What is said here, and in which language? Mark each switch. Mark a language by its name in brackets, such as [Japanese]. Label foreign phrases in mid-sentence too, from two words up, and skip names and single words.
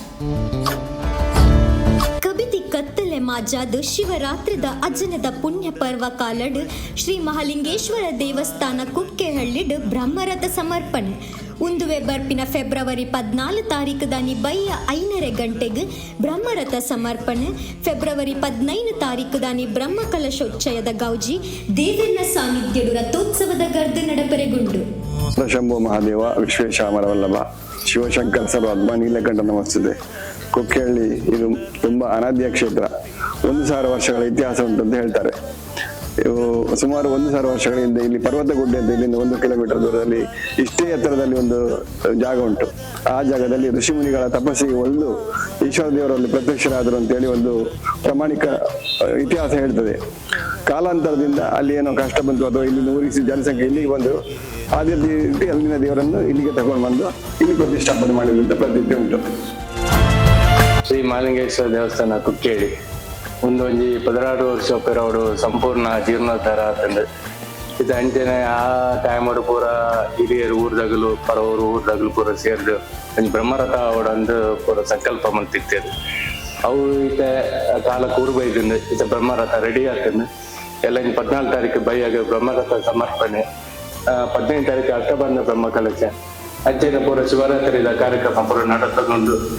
[Tulu] ಕತ್ತಲೆ ಮಾಜಾದು ಶಿವರಾತ್ರಿದ ಅಜ್ಜನದ ಪುಣ್ಯ ಪರ್ವ ಕಾಲಡ್ ಶ್ರೀ ಮಹಾಲಿಂಗೇಶ್ವರ ದೇವಸ್ಥಾನ ಕುಕ್ಕೆಹಳ್ಳಿಡ್ ಬ್ರಹ್ಮರಥ ಸಮರ್ಪಣೆ ಉಂದುವೆ ಬರ್ಪಿನ ಫೆಬ್ರವರಿ 14 ತಾರೀಕುದಾನಿ ಬಯ್ಯ 5:30 ಗಂಟೆಗೆ ಬ್ರಹ್ಮರಥ ಸಮರ್ಪಣೆ ಫೆಬ್ರವರಿ 15 ತಾರೀಕುದಾನಿ ಬ್ರಹ್ಮಕಲಶೋಚ್ಚಯದ ಗೌಜಿ ದೇವರ ಸಾನ್ನಿಧ್ಯಡು ರಥೋತ್ಸವದ ಗರ್ದು ನಡಪರೆಗುಂಡು. [Sanskrit] ಶಂಭು ಮಹಾದೇವ ವಿಶ್ವೇಶಾಮರವಲ್ಲಭ ಶಿವಶಂಕರ ಸರ್ವಾತ್ಮ ನೀಲಕಂಠ ನಮಸ್ತಿದೆ. [Kannada] ಕುಕ್ಕೆಹಳ್ಳಿ ಇದು ತುಂಬಾ ಅನಾದ್ಯ ಕ್ಷೇತ್ರ. 1000 ವರ್ಷಗಳ ಇತಿಹಾಸ ಉಂಟಂತ ಹೇಳ್ತಾರೆ. ಸುಮಾರು 1000 ವರ್ಷಗಳ ಹಿಂದೆ ಇಲ್ಲಿ ಪರ್ವತಗುಡ್ಡೆ ಅಂತ ಇಲ್ಲಿಂದ 1 ಕಿಲೋಮೀಟರ್ ದೂರದಲ್ಲಿ ಇಷ್ಟೇ ಎತ್ತರದಲ್ಲಿ ಒಂದು ಜಾಗ ಉಂಟು. ಆ ಜಾಗದಲ್ಲಿ ಋಷಿಮುನಿಗಳ ತಪಸ್ಸಿಗೆ ಒಂದು ಈಶ್ವರ ದೇವರಲ್ಲಿ ಪ್ರತ್ಯಕ್ಷರಾದರು ಅಂತೇಳಿ ಒಂದು ಪ್ರಾಮಾಣಿಕ ಇತಿಹಾಸ ಹೇಳ್ತದೆ. ಕಾಲಾಂತರದಿಂದ ಅಲ್ಲಿ ಏನೋ ಕಷ್ಟ ಬಂತು ಅಥವಾ ಇಲ್ಲಿಂದ ಊರಿಸಿ ಜನಸಂಖ್ಯೆ ಇಲ್ಲಿಗೆ ಬಂದು ಅದೇ ರೀತಿ ಅಲ್ಲಿನ ದೇವರನ್ನು ಇಲ್ಲಿಗೆ ತಗೊಂಡು ಬಂದು ಇಲ್ಲಿ ಪ್ರತಿಷ್ಠಾಪನೆ ಮಾಡಿದಂತ ಪ್ರತೀತಿ ಉಂಟು. [Tulu] ಶ್ರೀ ಮಹಾಲಿಂಗೇಶ್ವರ ದೇವಸ್ಥಾನ ಕುಕ್ಕೇಳಿ ಒಂದೊಂಜಿ 16 ವರ್ಷ ಪೆರವಡು ಸಂಪೂರ್ಣ ಜೀರ್ಣೋದ್ಧಾರ ಆತಂದು ಇದು ಅಂಚನೆ ಆ ಟೈಮಡು ಪೂರ ಹಿರಿಯರು ಊರ್ದಾಗಲು ಪರವರು ಊರ್ದಾಗಲು ಪೂರ ಸೇರಿದು ಒಂದು ಬ್ರಹ್ಮರಥ ಅವಡಂದು ಪೂರ ಸಂಕಲ್ಪ ಮಂತಿತ್ತೇದು ಅವು ಈತ ಕಾಲ ಕೂರ್ಬೈದಿಂದ ಈತ ಬ್ರಹ್ಮರಥ ರೆಡಿ ಆಗ್ತದೆ ಎಲ್ಲ 14 ತಾರೀಕು ಬೈಯಾಗ ಬ್ರಹ್ಮರಥ ಸಮರ್ಪಣೆ 15 ತಾರೀಕು ಅಷ್ಟಬಂಧ ಬ್ರಹ್ಮ ಕಲಶ ಅಂಚೆನ ಪೂರ ಶಿವರಾತ್ರಿದ ಕಾರ್ಯಕ್ರಮ ಪೂರ ನಡೆದುಕೊಂಡು